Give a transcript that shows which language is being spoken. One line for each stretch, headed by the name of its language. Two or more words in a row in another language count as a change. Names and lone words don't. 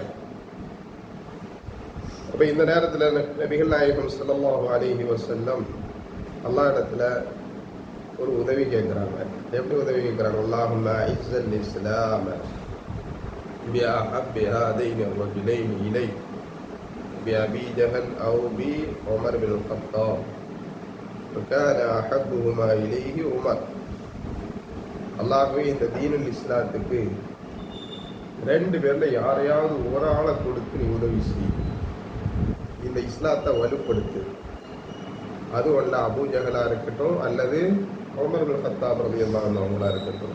Tamil: அப்போ இந்த நேரத்தில் நபிகள் நாயகம்
Arabic: صلى الله عليه وسلم
Tamil: அல்லாஹ் இடத்துல ஒரு உதவி கேட்குறாங்க. எப்படி உதவி கேட்குறாங்க?
Arabic: اللهم أعز الإسلام بأحب هذين الرجلين இலைக் بأبي جهل أو بعمر بن الخطاب وكان أحبهما إليه عمر.
Tamil: அல்லாஹ்வே இந்த தீனுல் இஸ்லாத்துக்கு ரெண்டு பேர்ல யாரையாவது ஒரு ஆளை கொடுத்து நீ உதவி செய், இந்த இஸ்லாத்தை வலுப்படுத்து. அது ஒன்று அபூ ஜஹலா இருக்கட்டும் அல்லது உமர் இப்னு கத்தாப்
Arabic: رضي الله عنه
Tamil: அவங்களா இருக்கட்டும்.